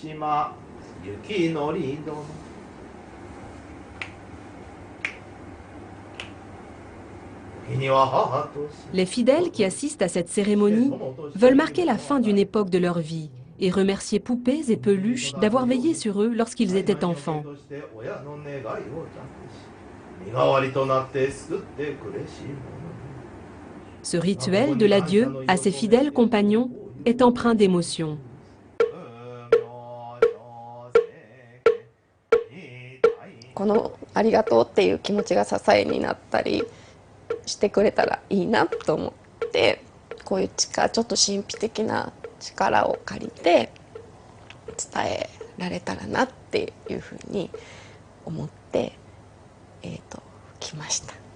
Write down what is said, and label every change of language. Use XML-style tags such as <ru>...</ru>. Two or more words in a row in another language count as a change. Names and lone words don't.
<fr>Les fidèles qui assistent à cette cérémonie veulent marquer la fin d'une époque de leur vie et remercier poupées et peluches d'avoir veillé sur eux lorsqu'ils étaient enfants. Ce rituel de l'adieu à ses fidèles compagnons est empreint d'émotion.</fr> <ja>このありがとうっていう気持ちが支えになったりしてくれたらいいなと思って、こういうちょっと神秘的な力を借りて伝えられたらなっていうふうに思って来ました。</ja>